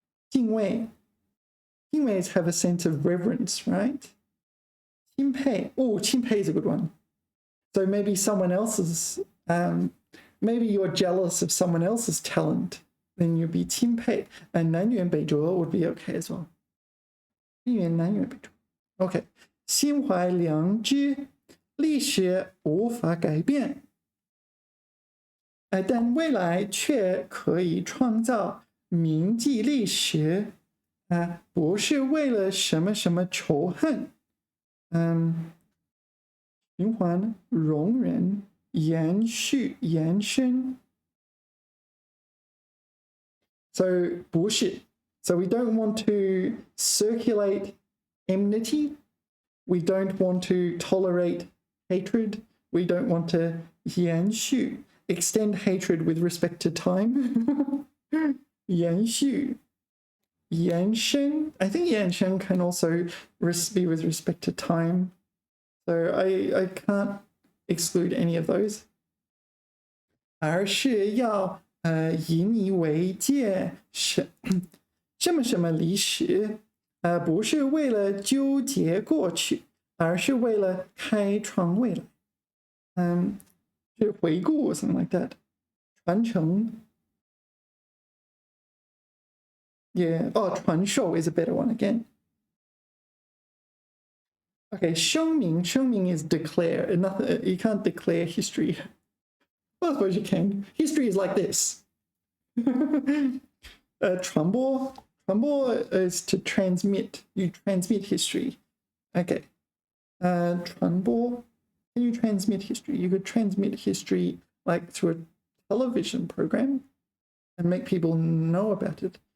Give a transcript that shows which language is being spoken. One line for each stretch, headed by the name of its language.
English: 敬畏 is have a sense of reverence, right? 钦佩 钦佩 is a good one. So maybe someone else's, maybe you're jealous of someone else's talent, then you'd be 钦佩. And 南辕北辙 would be okay as well.
Chinese: 南辕北辙 Okay. 心怀良知 历史无法改变 但未来却可以创造铭记历史不是为了什么什么仇恨循环容忍延续延伸 So 不是
English: So we don't want to circulate enmity. We don't want to tolerate hatred. We don't want to 延续 extend hatred with respect to time. 延续延伸 I think 延伸 can also be with respect to time. So I can't exclude any of those.
Chinese: 而是要以你为戒什么什么历史不是为了纠结过去而是为了开创未来是回顾
English: something like that
Chinese: 传承 yeah 传授
English: is a better one again okay
Chinese: 声明
English: is declare nothing, you can't declare history. Well, I suppose you can. History is like this. 传播 is to transmit. You transmit history. Okay. 传播 Can you transmit history? You could transmit history like through a television program and make people know about it.